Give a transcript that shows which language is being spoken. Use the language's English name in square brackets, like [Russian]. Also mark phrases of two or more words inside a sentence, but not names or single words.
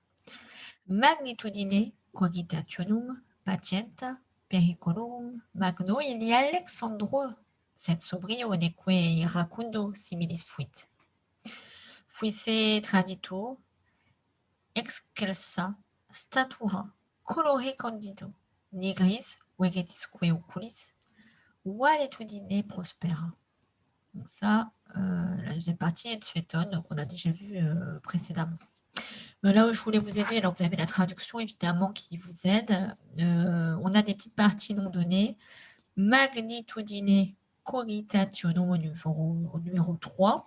[Latin] Magnitudine cogitationum patienta periculum magno ili Alexandro, sed sobrio neque iracundo similis fuit. Fuisse traditur excelsa statura colore candido nigris vegetisque oculis valetudine prospera. [French] Donc ça, la deuxième partie est de Suétone, qu'on a déjà vu précédemment. Là où je voulais vous aider, alors vous avez la traduction évidemment qui vous aide. On a des petites parties non données. [Latin] Magnitudine cogitationum [French] au numéro 3.